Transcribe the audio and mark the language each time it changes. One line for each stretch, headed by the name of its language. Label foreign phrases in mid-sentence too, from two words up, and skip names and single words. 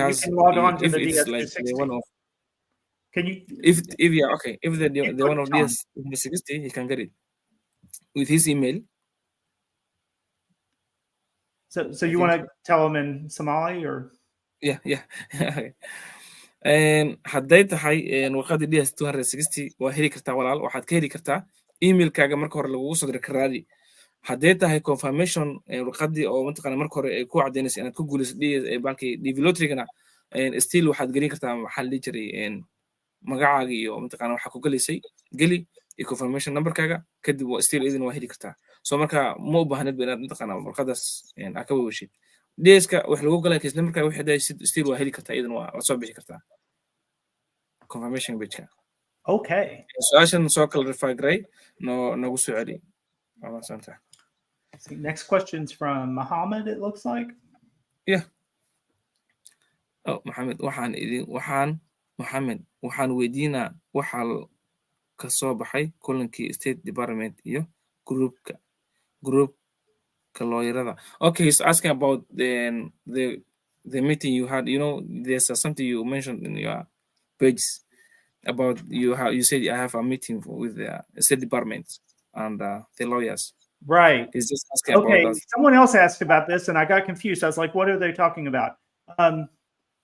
English: he has, you can log on to if the it's DS260. like the one of, can you? If the one of DS260, he can get it with his email. So you want to tell him in Somali or? Yeah.
Somali: hadday tahay warqadda DS260 waa heli kartaa walaal. Waxaad ka heli kartaa emailkaaga marka hore lagugu soo diray karaadi. Hadday tahay confirmation warqaddii oo mataqaana marka hore ay ku cadaynaysa inaad ku guulayso bankii DV lottery-gana still waxaad gelin kartaa maxaa la dhihi jiray magacaaga iyo mataqaana waxaa ku gelaysay geli iyo
English: confirmation numberkaaga
Somali: kadib still idin waa heli kartaa. So marka ma u baahnid inaad mataqaana warqaddaas aad ka wawashid. DS-ka wax lagu galay isla markaa wixii day still waa heli kartaa idin waa soo bixi kartaa
English: confirmation page-ka.
Somali: Okay. Su'aashan soo clarify garay nagu soo celi.
English: Next question's from Muhammad, it looks like. Yeah. Oh, Muhammad,
Somali: waxaan weydiinaa waxa ka soo baxay kulankii State Department iyo groupka lawyerada.
English: Okay, he's asking about the meeting you had. There's something you mentioned in your page about you said I have a meeting with the State Department and the lawyers. Right. He's just asking okay. about that. Someone else asked about this and I got confused. I was like, what are they talking about?